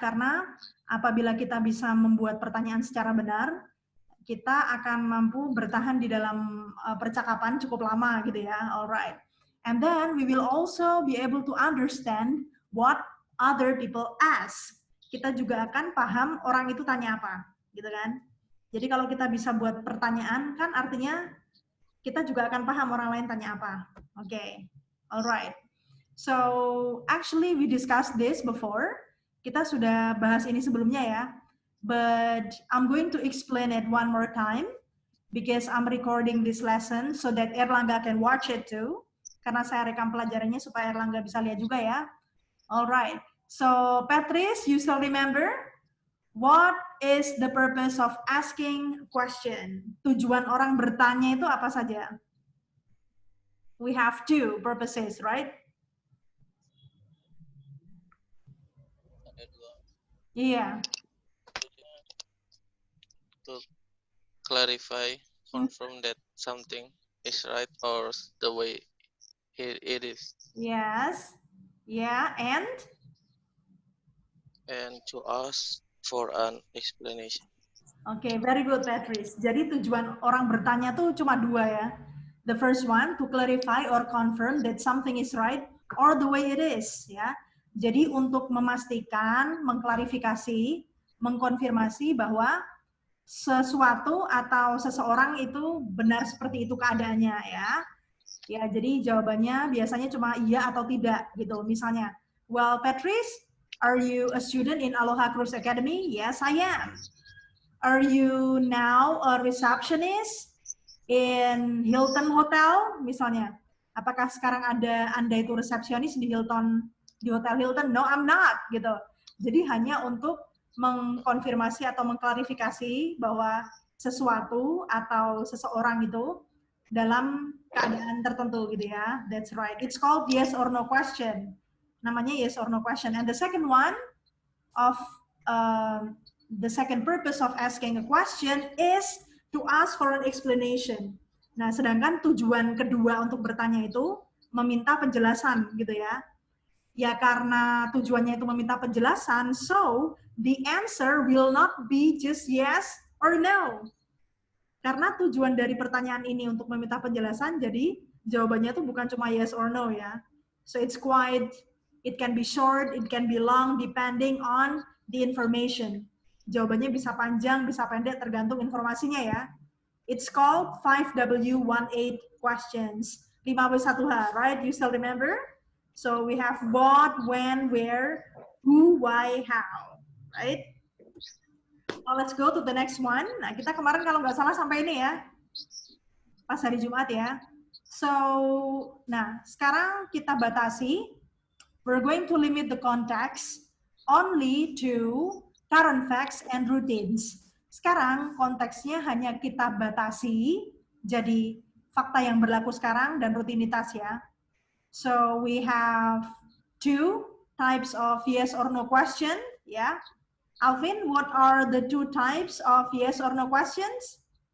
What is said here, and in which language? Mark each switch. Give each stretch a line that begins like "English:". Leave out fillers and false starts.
Indonesian: Karena apabila kita bisa membuat pertanyaan secara benar, kita akan mampu bertahan di dalam percakapan cukup lama gitu ya.
English: Alright. And then we will also be able to understand what other people ask.
Indonesian: Kita juga akan paham orang itu tanya apa, gitu kan? Jadi kalau kita bisa buat pertanyaan, kan artinya kita juga akan paham orang lain tanya apa.
English: Oke, okay. Alright. So actually we discussed this before.
Indonesian: Kita sudah bahas ini sebelumnya ya.
English: But I'm going to explain it one more time because I'm recording this lesson so that Erlangga can watch it too.
Indonesian: Karena saya rekam pelajarannya supaya Erlangga bisa lihat juga ya.
English: Alright. So Patrice, you still remember? What is the purpose of asking question?
Indonesian: Tujuan orang bertanya itu apa saja?
English: We have two purposes, right?
Indonesian: Iya.
English: To clarify, confirm that something is right or the way it is. Yes. Yeah, and to ask for an explanation. Okay, very good, Patrice.
Indonesian: Jadi tujuan orang bertanya tuh cuma dua ya.
English: The first one, to clarify or confirm that something is right or the way it is, ya.
Indonesian: Jadi untuk memastikan, mengklarifikasi, mengkonfirmasi bahwa sesuatu atau seseorang itu benar seperti itu keadaannya, ya. Ya, jadi jawabannya biasanya cuma iya atau tidak gitu.
English: Misalnya, well, Patrice, are you a student in Aloha Cruise Academy? Yes, I am. Are you now a receptionist in Hilton Hotel?
Indonesian: Misalnya, apakah sekarang Anda itu resepsionis di Hotel Hilton?
English: No, I'm not,
Indonesian: gitu. Jadi hanya untuk mengkonfirmasi atau mengklarifikasi bahwa sesuatu atau seseorang itu dalam keadaan tertentu gitu ya.
English: That's right. It's called yes or no question. Namanya yes or no question. And the second one of the second purpose of asking a question is to ask for an explanation.
Indonesian: Nah, sedangkan tujuan kedua untuk bertanya itu meminta penjelasan gitu ya. Ya karena tujuannya itu meminta penjelasan,
English: so the answer will not be just yes or no.
Indonesian: Karena tujuan dari pertanyaan ini untuk meminta penjelasan, jadi jawabannya itu bukan cuma yes or no ya.
English: So it's quite It can be short, it can be long, depending on the information.
Indonesian: Jawabannya bisa panjang, bisa pendek, tergantung informasinya ya.
English: It's called 5W18 questions. 5W1H, right? You still remember? So we have what, when, where, who, why, how, right? Now let's go to the next one.
Indonesian: Nah, kita kemarin kalau nggak salah sampai ini ya, pas hari Jumat ya. So, nah sekarang kita batasi.
English: We're going to limit the context only to current facts and routines.
Indonesian: Sekarang konteksnya hanya kita batasi jadi fakta yang berlaku sekarang dan rutinitas ya.
English: So we have 2 types of yes or no question ya. Alvin, what are the 2 types of yes or no questions?